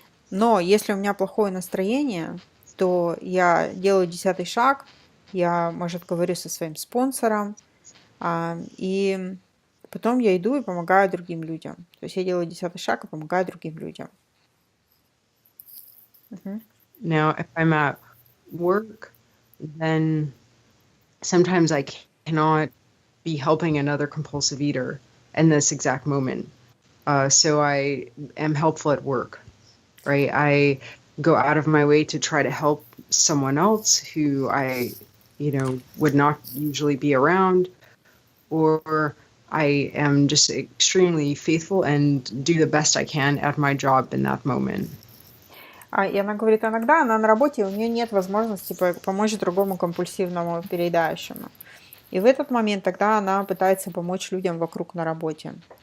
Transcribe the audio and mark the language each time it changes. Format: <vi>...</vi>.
<ru>Но если у меня плохое настроение, то я делаю 10-й шаг, я, может, говорю со своим спонсором, и потом я иду и помогаю другим людям. То есть я делаю 10-й шаг и помогаю другим людям.</ru> <en>Now, if I'm at work, then sometimes I cannot be helping another compulsive eater in this exact moment. So I am helpful at work, right? I go out of my way to try to help someone else who I, would not usually be around, or I am just extremely faithful and do the best I can at my job in that moment.</en> <ru>И она говорит, иногда она на работе, у нее нет возможности помочь другому компульсивному переедающему. И в этот момент тогда она пытается помочь людям вокруг на работе.</ru>